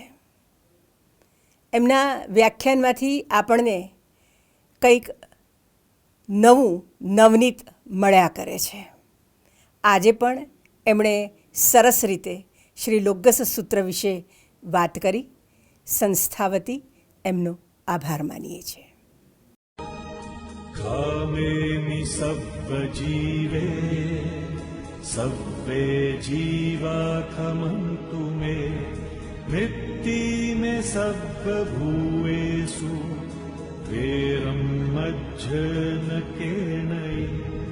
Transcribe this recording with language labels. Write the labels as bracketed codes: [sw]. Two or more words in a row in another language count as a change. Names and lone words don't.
[gu] એમના વ્યાખ્યાનમાંથી આપણને કંઈક નવું નવનીત મળ્યા કરે છે. આજે પણ એમણે સરસ રીતે શ્રી લોગસ્ય સૂત્ર વિશે વાત કરી. સંસ્થા વતી એમનો આભાર માનીએ છીએ. [pra] कामेमि सब्बजीवे सब्बे जीवा खमन्तु मे मृत्ति मे सब्बभूतेषु वेरं मज्जन केनयि